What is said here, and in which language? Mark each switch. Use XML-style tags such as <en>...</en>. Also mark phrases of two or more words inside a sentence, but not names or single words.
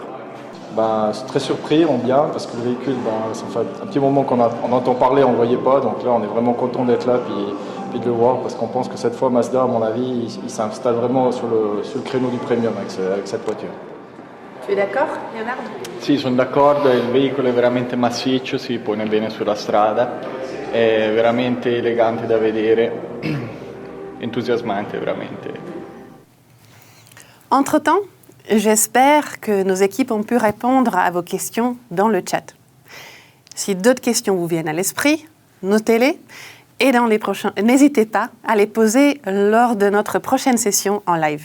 <fr>C'est très surpris, bien, parce que le véhicule, ça fait un petit moment qu'on entend parler, on ne le voyait pas. Donc là, on est vraiment content d'être là puis de le voir parce qu'on pense que cette fois, Mazda, à mon avis, il s'installe vraiment sur le créneau du premium avec cette voiture. Tu es d'accord, Leonardo?</fr> <it>Sì, sono d'accordo, il veicolo è veramente massiccio, si pone bene sulla strada, è veramente elegante da vedere, entusiasmante veramente.</it> <fr>Entre-temps, j'espère que nos équipes ont pu répondre à vos questions dans le chat. Si d'autres questions vous viennent à l'esprit, notez-les et n'hésitez pas à les poser lors de notre prochaine session en live.</fr>